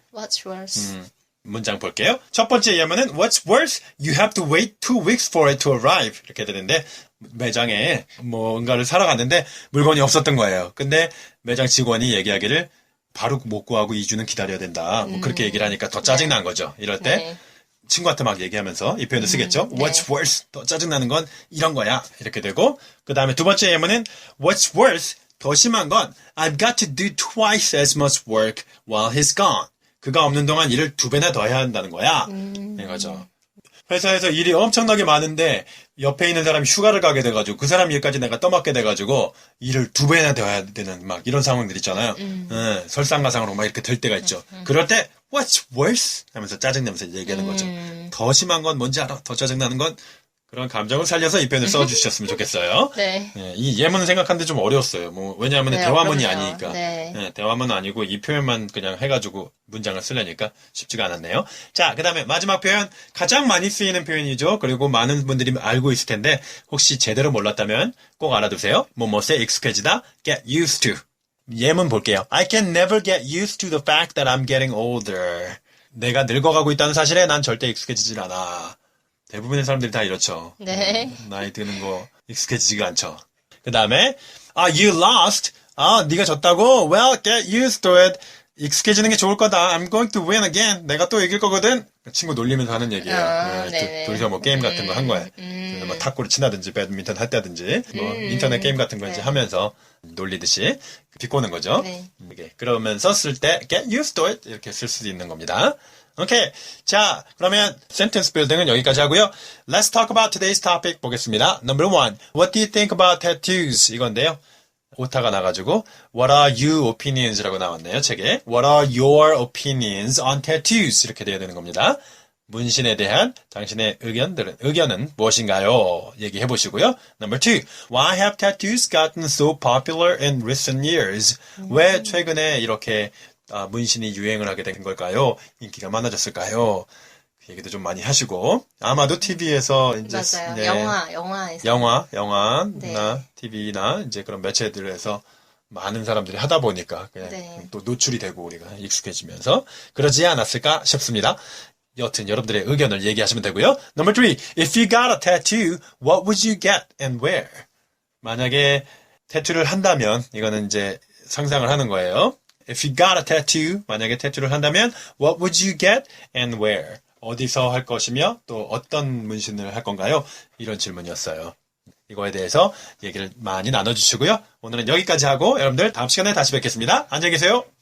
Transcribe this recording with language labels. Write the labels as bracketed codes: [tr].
[en] What's worse? [ko] 문장 볼게요. 첫 번째 예문은 [en] What's worse? You have to wait 2 weeks for it to arrive. [ko] 이렇게 되는데 매장에 뭔가를 사러 갔는데 물건이 없었던 거예요. 근데 매장 직원이 얘기하기를 바로 못 구하고 2주는 기다려야 된다. 뭐 그렇게 얘기를 하니까 더 짜증난 거죠. 이럴 때 네. 친구한테 막 얘기하면서 이 표현을 쓰겠죠. 네. [en] What's worse? [ko] 더 짜증나는 건 이런 거야. 이렇게 되고 그 다음에 두 번째 예문은 [en] What's worse? [ko] 더 심한 건 [en] I've got to do twice as much work while he's gone. [ko] 그가 없는 동안 일을 2배나 더 해야 한다는 거야. 이거죠. 회사에서 일이 엄청나게 많은데 옆에 있는 사람이 휴가를 가게 돼가지고 그 사람 일까지 내가 떠맡게 돼가지고 일을 2배나 더 해야 되는 막 이런 상황들 있잖아요. 설상가상으로 막 이렇게 될 때가 있죠. 그럴 때 [en] What's worse? [ko] 하면서 짜증내면서 얘기하는 거죠. 더 심한 건 뭔지 알아? 더 짜증나는 건 그런 감정을 살려서 이 표현을 써주셨으면 좋겠어요. 네. 예, 이 예문은 생각하는데 좀 어려웠어요. 뭐 왜냐하면 네, 대화문이 어렵네요. 아니니까. 네. 예, 대화문은 아니고 이 표현만 그냥 해가지고 문장을 쓰려니까 쉽지가 않았네요. 자, 그 다음에 마지막 표현 가장 많이 쓰이는 표현이죠. 그리고 많은 분들이 알고 있을 텐데 혹시 제대로 몰랐다면 꼭 알아두세요. 뭐뭐에 익숙해지다, [en] get used to. [ko] 예문 볼게요. I can never get used to the fact that I'm getting older. 내가 늙어가고 있다는 사실에 난 절대 익숙해지질 않아. 대부분의 사람들이 다 이렇죠. 네. 나이 드는 거 익숙해지지가 않죠. 그 다음에 [en] you lost. [ko] 네가 졌다고? [en] Well, get used to it. [ko] 익숙해지는 게 좋을 거다. [en] I'm going to win again. [ko] 내가 또 이길 거거든. 친구 놀리면서 하는 얘기예요. 네네. 둘이서 뭐 게임 같은 거 한 거야. 뭐 탁구를 친다든지 배드민턴 했다든지 뭐 인터넷 게임 같은 거 이제 하면서 놀리듯이 비꼬는 거죠. 네. 이게 그러면서 쓸 때 [en] get used to it [ko] 이렇게 쓸 수도 있는 겁니다. 오케이. 자, 그러면 sentence building은 여기까지 하고요. [en] Let's talk about today's topic [ko] 보겠습니다. [en] Number 1. What do you think about tattoos? [ko] 이건데요. 오타가 나가지고 [en] What are your opinions [ko] 라고 나왔네요. 책에. [en] What are your opinions on tattoos? [ko] 이렇게 돼야 되는 겁니다. 문신에 대한 당신의 의견은 무엇인가요? 얘기해 보시고요. Number 2. [en] Why have tattoos gotten so popular in recent years? [ko] 왜 최근에 이렇게 문신이 유행을 하게 된 걸까요? 인기가 많아졌을까요? 그 얘기도 좀 많이 하시고 아마도 TV에서 이제 맞아요. 네, 영화에서. 영화나 네. TV나 이제 그런 매체들에서 많은 사람들이 하다 보니까 그냥 네. 또 노출이 되고 우리가 익숙해지면서 그러지 않았을까 싶습니다. 여튼 여러분들의 의견을 얘기하시면 되고요. [en] Number 3. If you got a tattoo, what would you get and where? [ko] 만약에 태투를 한다면 이거는 이제 상상을 하는 거예요. [en] If you got a tattoo, [ko] 만약에 태투를 한다면 [en] what would you get and where? [ko] 어디서 할 것이며 또 어떤 문신을 할 건가요? 이런 질문이었어요. 이거에 대해서 얘기를 많이 나눠주시고요. 오늘은 여기까지 하고 여러분들 다음 시간에 다시 뵙겠습니다. 안녕히 계세요.